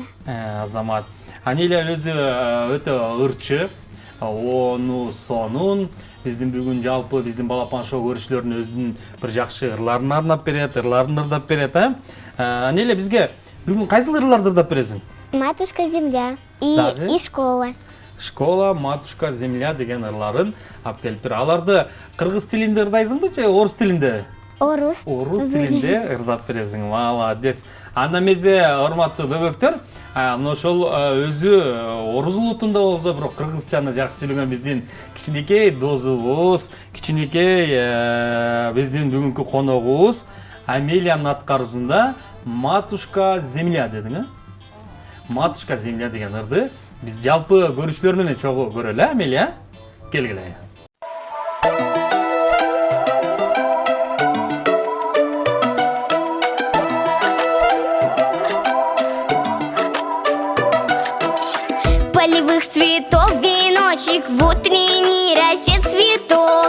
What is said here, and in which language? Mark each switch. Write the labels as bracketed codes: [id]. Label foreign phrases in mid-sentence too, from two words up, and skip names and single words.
[ky] Азамат. Амелия өзү өтө ырчы, ону сонун. Биздин бүгүн жалпы биздин Балапан шоу көрүүчүлөрүнүн өзүнүн бир жакшы ырларын арнап берет, ырларын ырдап берет. Амелия, бизге бүгүн кайсы ырларды ырдап бересиң? [ru] Матушка земля и школа. [ky] Школа, матушка, земля деген ырларын алып келип бер. Аларды кыргыз тилинде ырдайсыңбы же орус тилинде? Орус. Орус тилинде ырдап бересиң. [ru] Молодец. [ky] Анда мезе урматтуу бөбөктөр, мына ошол өзү орус улутунда болсо, бирок кыргызчаны жакшы сүйлөгөн биздин кичинекей досубуз, кичинекей биздин бүгүнкү коногубуз Амелиянын аткаруусунда «Матушка земля» дедиң, «Матушка земля» деген ырды биз жалпы көрүүчүлөр менен чогуу көрөлү, Амелия. Келгиле. [ru] Полевых цветов веночек, в утренней росе цветок.